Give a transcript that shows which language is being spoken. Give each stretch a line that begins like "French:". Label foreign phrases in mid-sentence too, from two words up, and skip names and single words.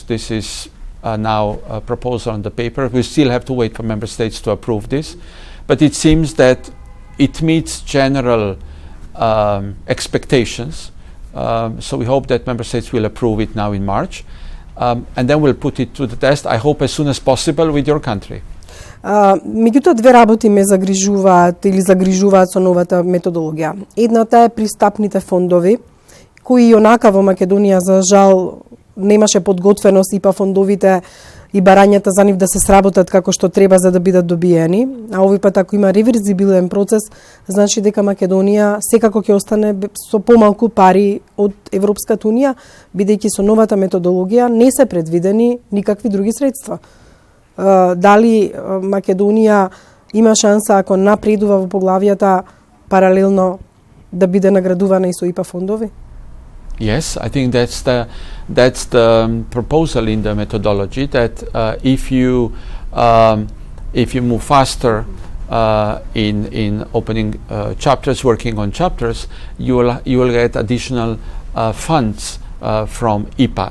English: This is now a proposal on the paper. We still have to wait for member states to approve this. But it seems that it meets general expectations. So we hope that member states will approve it now in March. And then we'll put it to the test, I hope as soon as possible, with your country.
Macedonian: Меѓутоа, две работи ме загрижуваат со новата методологија. Едната е пристапните фондови, кои онака во Македонија за жал немаше подготвеност, ИПА фондовите и барањата за нив да се сработат како што треба за да бидат добиени, а овој пат ако има реверзибилен процес, значи дека Македонија секако ќе остане со помалку пари од Европската унија, бидејќи со новата методологија не се предвидени никакви други средства. Дали Македонија има шанса ако напредува во поглавијата паралелно да биде наградувана и со ИПА фондови?
English: Yes, I think that's the proposal in the methodology that if you move faster in opening chapters, working on chapters, you will get additional funds from IPA.